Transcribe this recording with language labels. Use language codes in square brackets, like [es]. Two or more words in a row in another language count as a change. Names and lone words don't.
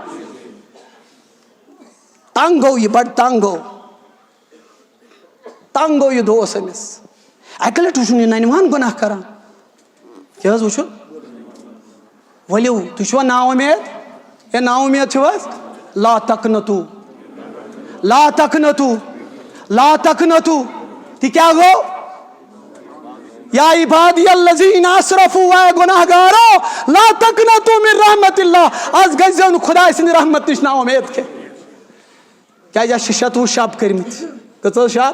[ks] تنگ گوٚو یہِ، بڑٕ تنگ گوٚو، تنگ گوٚو یہِ دوس أمِس. اکہِ لٹہِ وٕچھُن یہِ ننہِ وان گۄناہ کران. کیٛاہ حظ وٕچھُن؟ ؤلِو تُہۍ چھُوا نا اُمید؟ ہے نا اُمید چھِو حظ؟ [ar] لا تقنطو، لا تقنطو، لا تقنطو. [ks] تہِ کیٛاہ گوٚو؟ [ar] یا عبادی الذین اسرفوا، [ks] اے گۄناہ گارو [ar] لا تقنطو من رحمت اللہ. [ks] آز گژھزیو نہٕ خۄداے سٕنٛدِ رحمت نِش نا اُمید کینٛہہ. کیٛازِ اَسہِ چھِ 86 شب کٔرمٕتۍ. کٔژ حظ شب؟